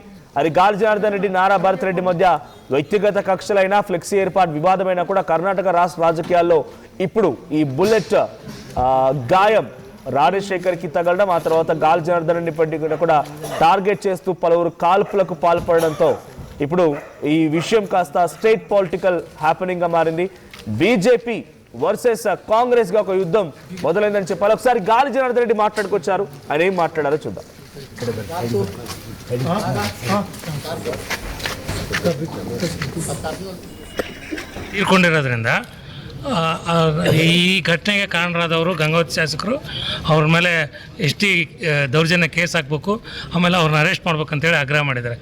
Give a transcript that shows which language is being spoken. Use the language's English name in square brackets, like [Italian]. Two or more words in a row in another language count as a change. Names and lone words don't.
[Telugu] అది గాలి జనార్దన్ రెడ్డి నారా భరత్ రెడ్డి మధ్య వ్యక్తిగత కక్షలైనా, ఫ్లెక్సీ ఏర్పాటు వివాదమైనా కూడా కర్ణాటక రాష్ట్ర రాజకీయాల్లో ఇప్పుడు ఈ బుల్లెట్ గాయం రాజశేఖర్కి తగలడం, ఆ తర్వాత గాలి జనార్దన్ రెడ్డి కూడా టార్గెట్ చేస్తూ పలువురు కాల్పులకు పాల్పడడంతో ఇప్పుడు ఈ విషయం కాస్త [English] state political happening [Telugu] గా మారింది. బీజేపీ వర్సెస్ కాంగ్రెస్ గా ఒక యుద్ధం మొదలైందని చెప్పాలి. ఒకసారి గాలి జనార్దన్ రెడ్డి మాట్లాడుకొచ్చారు, ఆయన ఏం మాట్లాడారో చూద్దాం. [Kannada] ತೀರ್ಕೊಂಡಿರೋದ್ರಿಂದ ಈ ಘಟನೆಗೆ ಕಾರಣರಾದವರು ಗಂಗಾವತಿ ಶಾಸಕರು ಅವ್ರ ಮೇಲೆ ಎಷ್ಟಿ ದೌರ್ಜನ್ಯ ಕೇಸ್ ಹಾಕಬೇಕು, ಆಮೇಲೆ ಅವ್ರನ್ನ ಅರೆಸ್ಟ್ ಮಾಡ್ಬೇಕಂತೇಳಿ ಆಗ್ರಹ ಮಾಡಿದ್ದಾರೆ.